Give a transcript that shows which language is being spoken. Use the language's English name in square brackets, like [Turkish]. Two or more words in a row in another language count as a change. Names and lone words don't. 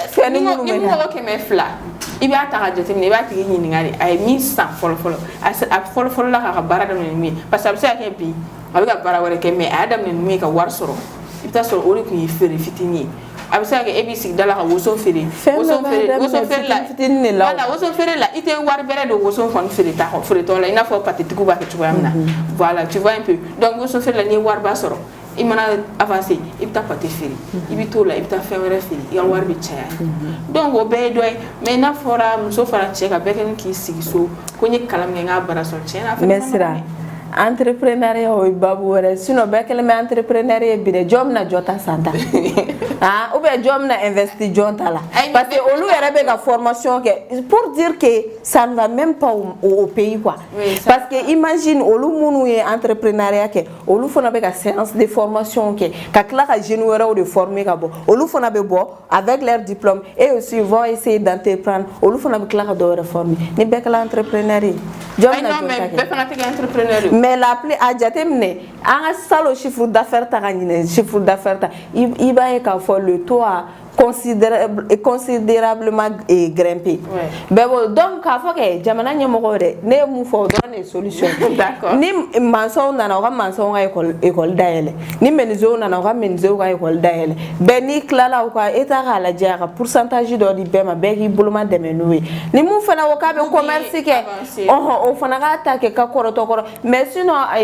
[Bambara] fɛn ni minnu bɛ na ni mɔgɔ 200 i b'a ta ka jateminɛ i b'a tigi ɲininka de a ye min san fɔlɔ a fɔlɔ la k'a ka baara daminɛ ni min ye [French] parce que [Bambara] a bɛ se ka kɛ bi a bɛ ka baara wɛrɛ kɛ mais a y'a daminɛ ni min ye ka wari sɔrɔ i bɛ taa sɔrɔ o de tun ye feere fitinin ye a bɛ se ka kɛ e b'i sigi da la ka woson feere woson feere la i tɛ wari bɛrɛ don woson kɔni feeretɔ la i n'a fɔ patetigiw b'a kɛ cogoya min na [French] voilà tu vois un peu donc [Bambara] woson feere la n'i ye wariba sɔrɔ i mana avancer i bɛ taa pate feere i bɛ t'o la i bɛ taa fɛn wɛrɛ feere i ka wari bɛ caya donc o bɛɛ ye dɔ ye mais n'a fɔra muso fara cɛ ka bɛɛ kɛ k'i sigi so ko n ye kalan min kɛ n k'a baara sɔrɔ tiɲɛ na a fana ma nɔgɔn entrepreneuriat o babu wɛrɛ sinon bɛɛ kɛlen bɛ entrepreneuriat bi dɛ jɔn bɛna jɔ ta san ta [French] ou bien [Bambara] jɔn bɛna investi jɔn ta la [French] parce que [Bambara] olu yɛrɛ bɛ ka formation kɛ [French] pour dire que ça ne va même pas au pays quoi parce que imagine [Bambara] olu minnu ye entrepreneuriat kɛ olu fana bɛ ka [French] séance de formation [Bambara] kɛ ka tila ka jeunes wɛrɛw de former ka bɔ olu fana bɛ bɔ [French] avec leur diplôme et aussi ils vont essayer d'entreprendre [Bambara] olu fana bɛ tila ka dɔ wɛrɛ former ni bɛɛ kɛla entrepreneur ye jɔn bɛna jɔ ta kɛ bɛɛ fana tɛ kɛ entrepreneur ye [French] mais la plus [Bambara] a jateminɛ an ka [French] salon chiffre d'affaires [Bambara] ta ka ɲinɛ [French] chiffre d'affaires [Bambara] ta i b'a ye k'a fɔ [French] le taux a considérablement [Bambara] grimpé bɛɛ b'o donc k'a fɔ kɛ jamana ɲɛmɔgɔw dɛ ne ye mun fɔ o dɔrɔn de ye solution ni mansɔnw nana u ka mansɔnw ka école dayɛlɛ ni menuisiers nana u ka menuisiers ka école dayɛlɛ bɛɛ n'i tilala u ka État k'a lajɛ a ka pourcentage dɔ di bɛɛ ma bɛɛ k'i boloma dɛmɛ n'o ye ni mun fana ko k'a bɛ commerce kɛ o fana k'a ta kɛ ka kɔrɔtɔ kɔrɔ [French] mais sinon